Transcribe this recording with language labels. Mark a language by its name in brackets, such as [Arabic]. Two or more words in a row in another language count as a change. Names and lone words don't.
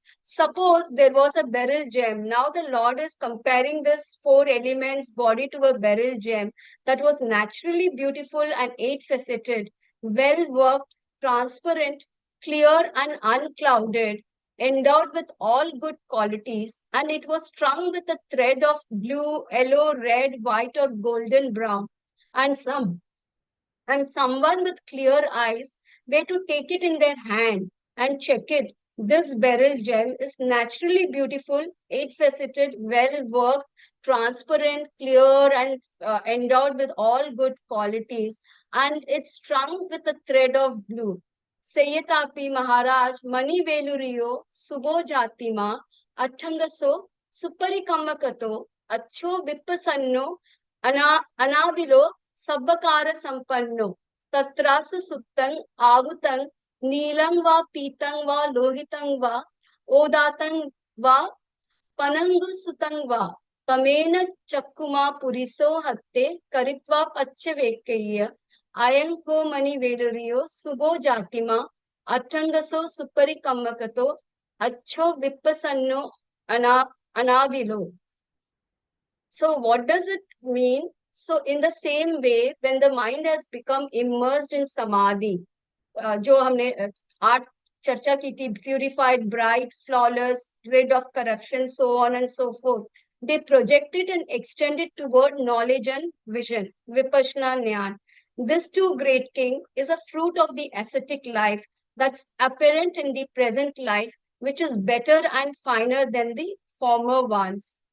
[English] Suppose there was a beryl gem. Now the Lord is comparing this 4 elements body to a beryl gem that was naturally beautiful and 8-faceted, well worked, transparent, clear and unclouded, endowed with all good qualities, and it was strung with a thread of blue, yellow, red, white or golden brown, and someone with clear eyes were to take it in their hand and check it. This beryl gem is naturally beautiful, 8-faceted, well-worked, transparent, clear, and endowed with all good qualities, and it's strung with a thread of blue. [Pali] Sayatapi Maharaj Mani Veluriyo Subo Jatima Athangaso Suparikamakato Acho Vipassanno Anavilo Sabbakara Sampanno Tatrasu Suttan Avutan Neelam va Pitam va Lohitam va Odatan va Panangu Sutam va Tamena Chakkuma Puriso Hatte Karitva Pachavekaya Ayang ho mani vedariyo subo jatima athangaso supari kammakato accho vippasanno anavilo. [English] So what does it mean? So in the same way, when the mind has become immersed in samadhi, [Hindi] जो हमने आठ चर्चा की थी, [English] purified, bright, flawless, rid of corruption, so on and so forth, they project it and extend it toward knowledge and vision, Vipassanāñāṇa. This too great king is a fruit of the ascetic life that's apparent in the present life, which is better and finer than the former ones.